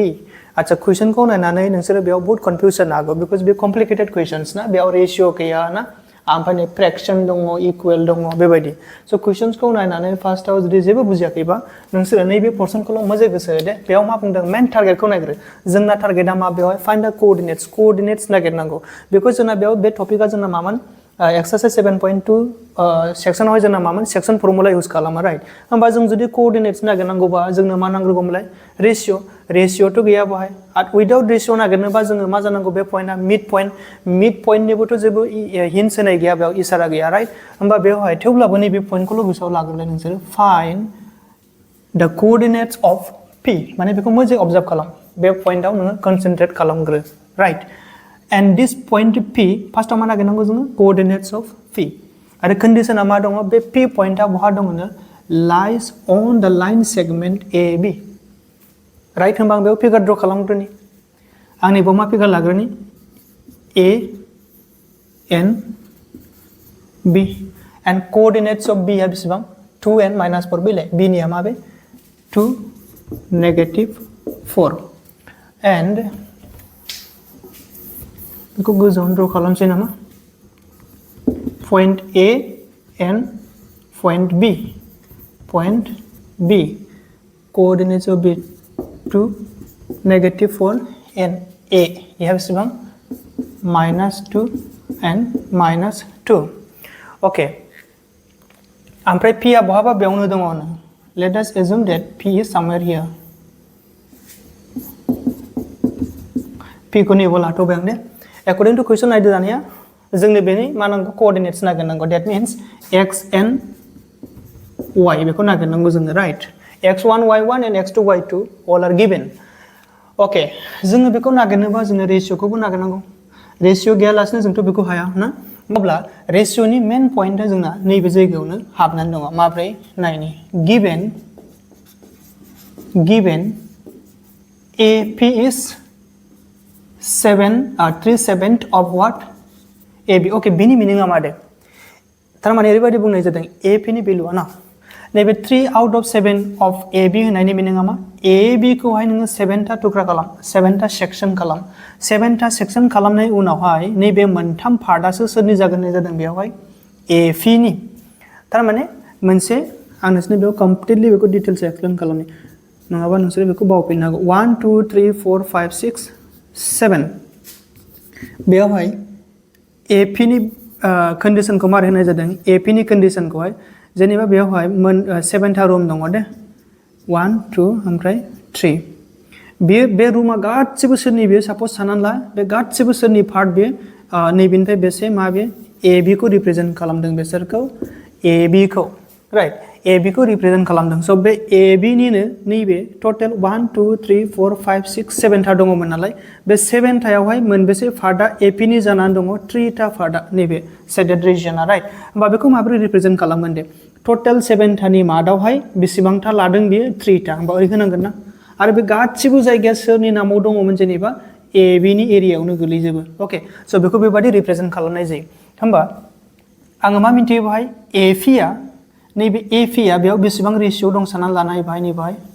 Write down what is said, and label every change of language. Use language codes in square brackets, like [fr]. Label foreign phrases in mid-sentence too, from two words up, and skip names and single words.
[brx] अच्छा question को नायनानै नोंसोरो बेयाव बहुत confusion आगो because बे [en] complicated questions [brx] ना बेयाव ratio गैया ना आमफ्राय फ्रैक्शन दङ इक्वल दङ बेबायदि सो क्वेश्चंस को नायनानै फार्स्टआव जुदि जेबो बुजियाखैबा नोंसोर नैबे पोर्शनखौल' मोजाङै गोसो होदो बेयाव मा बुंदों [en] main targetखौ [brx] नायग्रो जोंना टारगेटआ मा बेयाव [en] find the coordinates [brx] नागिरनांगौ बेखौ जोंना बेयाव बे टपिकआ जोंना मामोन एक्सरसाइज 7.2 सेक्शनाव जोंना मामोन [en] section formula use [brx] खालामो राइट होमबा जों जुदि कोऑर्डिनेट्स नागिरनांगौबा जोंनो मा नांगौमोनलाय रेशियो तो गैया बहाय आरो [en] without ratio [brx] नागिरनोबा जोङो मा जानांगौ बे पॉइंटआ [en] mid pointनिबोथ' [brx] जेबो हिन्ट्स होनाय गैया बेयाव इसारा गैया राइट होमबा बेवहाय थेवब्लाबो नैबे पॉइंटखौल' गोसोआव लाग्रोलाय नोंसोर [en] find the coordinates of P [brx] माने बेखौ मोजाङै ऑब्जार्व खालाम बे पॉइंटआव नोङो कन्सेंट्रेट खालामग्रो [en] right and this point P first [brx] मा नागिरनांगौ जोङो [en] coordinates of P [brx] आरो कंडीशना मा दङ बे P पॉइंटआ बहा दङनो [en] lies on the line segment AB [brx] राइट होमबा आं बेयाव [en] figure draw [brx] खालामग्रोनि आं नैबेयाव मा फिगार लाग्रोनि A N B [en] and coordinates of B [brx] आ बेसेबां 2 and -4 बिलाय B निया मा बे 2 -4 and बेखौ गोजौआव ड्र खालामसै नामा [en] point A and point B coordinates of B 2 -4 and A you have बेसेबां -2 and -2 okay [brx] ओमफ्राय P आ बहाबा बेयावनो दङ [en] let us assume that P is somewhere here [brx] P को नैबेयाव लाथ'बाय आं दे [en] according to question [brx] नायदो दानिया जोंनो बेनि मा नांगौ coordinates नागिरनांगौ [en] that means x and y [brx] बेखौ नागिरनांगौ जोङो राइट [en] x1 y1 and x2 y2 all are given okay [brx] जोङो बेखौ नागिरनोबा जोङो रेशियोखौबो नागिरनांगौ रेशियो गैयालासिनो जोंथ' बेखौ हाया ना अब्ला [en] ratioनि main pointआ [brx] जोंना नैबे जायगायावनो हाबनानै दङ माब्रै नायनि [en] given AP is 3/7 of what AB okay [brx] बेनि मीनिंआ मा दे थारमाने ओरैबायदि बुंनाय जादों AP नि वैल्यूआ ना नैबे [en] 3 out of 7 of AB [brx] होनायनि मिनिंआ मा AB खौहाय नोङो 7 टा टुक्रा खालाम 7 टा सेक्शन खालाम 7 टा सेक्शन खालामनाय उनावहाय नैबे मोनथाम पार्टआसो सोरनि जागोन जादों बेयावहाय AP नि थारमाने मोनसे आं नोंसोरनो बेयाव कमप्लिटलि बेखौ [en] details explain [brx] खालामनि नङाबा नोंसोर बेखौ बावफिननो हागौ 1 2 3 4 5 6 7 बेयावहाय AP नि कंडीशनखौ मारै होनाय जादों AP नि कंडीशनखौहाय जेनेबा बेयावहाय 7 टा रूम दङ दे 1 2 ओमफ्राय 3 बे रूमा गासिबो सोरनि बे सपोज साननानै ला बे गासिबो सोरनि पार्ट बे नैबेनिफ्राय बेसे मा बे AB को रिप्रेजेंट खालामदों बेसोरखौ AB को राइट AB को रिप्रेजेंट खालामदों स' बे AB निनो नैबे टोटल 1 2 3 4 5 6 7 टा दङमोन नालाय बे 7 टायावहाय मोनबेसे पार्टआ AP नि जानानै दङ 3 टा पार्टआ नैबे [en] shaded regionआ [brx] राइट होमबा बेखौ माबोरै रिप्रेजेंट खालामगोन दे टोटल 7 टानि मादावहाय बेसेबांथा लादों बेयो 3 टा होमबा ओरै होनांगोन ना आरो बे गासिबो जायगाया सोरनि नामाव दङमोन जेनेबा AB नि एरियायावनो गोलैजोबो ओके स' बेखौ बेबायदि रिप्रेजेंट खालामनाय जायो होमबा आङो मा मिन्थियो बाहाय AP आ नैबे AP आ बेयाव बेसेबां रेशियो दं साननानै लानाय बाहाय नैबाहाय